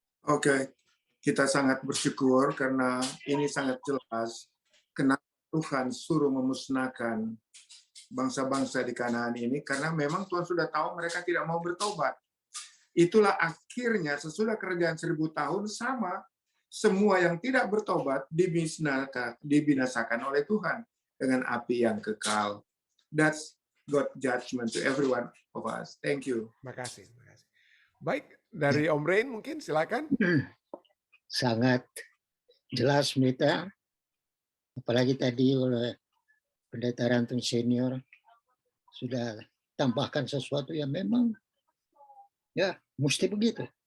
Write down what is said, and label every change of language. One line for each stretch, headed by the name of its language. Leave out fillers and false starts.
Indonesian: Oke, kita sangat bersyukur karena ini sangat jelas kenapa Tuhan suruh memusnahkan bangsa-bangsa di Kanaan ini, karena memang Tuhan sudah tahu mereka tidak mau bertobat. Itulah akhirnya sesudah kerajaan 1000 tahun sama, semua yang tidak bertobat dibinasakan oleh Tuhan dengan api yang kekal.
English: That's God judgment to every one of us. Thank you.
Indonesian: Makasih. Baik, dari Om Rain mungkin silakan. Sangat jelas Pendeta, apalagi tadi oleh Pendeta Rantun Senior sudah tambahkan sesuatu yang memang ya mesti begitu.